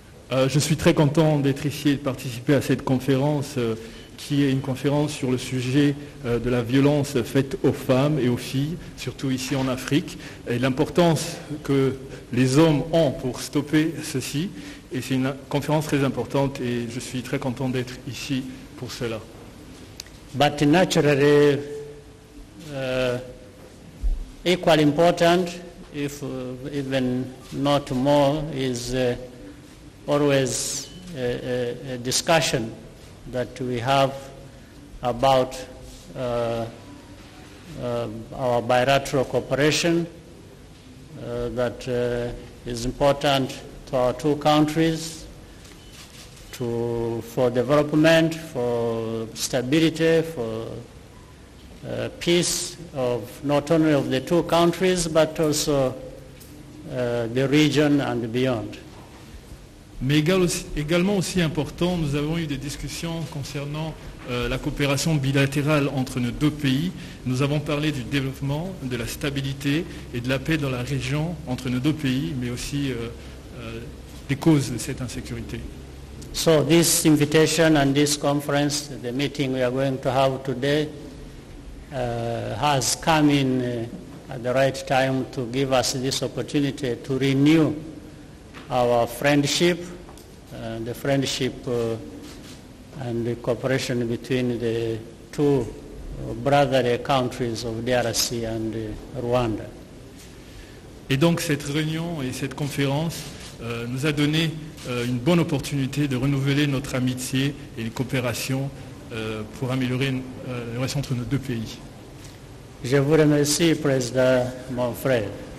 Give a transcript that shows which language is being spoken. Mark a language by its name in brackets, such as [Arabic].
[French] Je suis très content d'être ici et de participer à cette conférence qui est une conférence sur le sujet de la violence faite aux femmes et aux filles, surtout ici en Afrique, et l'importance que les hommes ont pour stopper ceci. Et c'est une conférence très importante et je suis très content d'être ici pour cela. [English] But naturally, equally important, if even not more, is always a discussion that we have about our bilateral cooperation that is important to our two countries, for development, for stability, for peace of not only of the two countries but also the region and beyond. [French] Mais également aussi important, nous avons eu des discussions concernant la coopération bilatérale entre nos deux pays. Nous avons parlé du développement, de la stabilité et de la paix dans la région entre nos deux pays, mais aussi des causes de cette insécurité. [English] So this invitation and this conference, the meeting we are going to have today, has come in at the right time to give us this opportunity to renew our friendship, the friendship and the cooperation between the two brotherly countries of DRC and Rwanda. [French] Et donc cette réunion et cette conférence nous a donné une bonne opportunité de renouveler notre amitié et une coopération pour améliorer les relations entre nos deux pays. Je vous remercie, Président, mon frère.